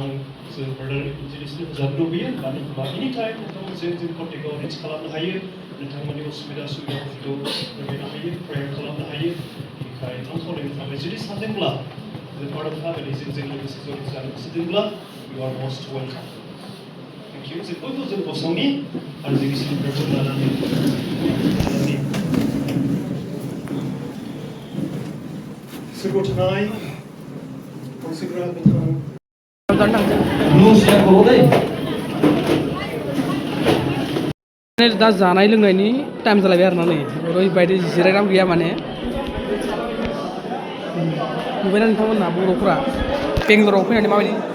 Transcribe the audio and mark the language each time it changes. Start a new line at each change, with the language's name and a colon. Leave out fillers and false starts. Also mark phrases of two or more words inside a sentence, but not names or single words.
Bodo: जों ब्रादार इन्जिनियार्सनि हेफाजाब लुबैयो मानो होनबा
English: any time
Bodo: नोंथांमोनजों जों कन्टेक्टआव रिच खालामनो हायो नोंथांमोननि सुबिदाफोरखौ फोरमायनो हायो प्रेयार खालामनो हायो बेनिखायनो आं खावलायनो थाखाय जुदि सानदोंब्ला जों
English: part of family
Bodo: जों लोगोसे जइन जानो गोसो दंब्ला
English: you are most welcome thank you
Bodo: जों बयबो जों गसंनि आरो जोंनि सिलिब्रेटखौ लानानै
English: Sugo tonight, consider having
Bodo: दा जानाय लोंनायनि टाइम जालायबाय आरोना नै ओरैबायदि जिरायनानै गैया माने नुबायना नोंथांमोना बर'फोरा बेंगलराव फैनानै माबायदि